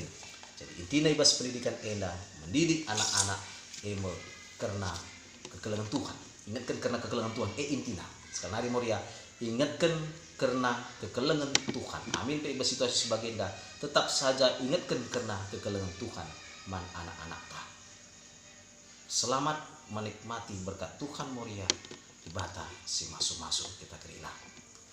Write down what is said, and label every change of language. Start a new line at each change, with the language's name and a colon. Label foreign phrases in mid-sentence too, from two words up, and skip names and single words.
Indonesian: Jadi intinya ibas pendidikan enda mendidik anak-anak karena kekelengan Tuhan. Ingatkan karena kekelengan Tuhan intinya sekali hari Moria ingatkan karena kekelengan Tuhan. Amin pe ibas situasi sebagai enda tetap saja ingatkan karena kekelengan Tuhan man anak-anak ta. Selamat menikmati berkat Tuhan Moria
Batak Karo: di bata si masuk-masuk kita kerina.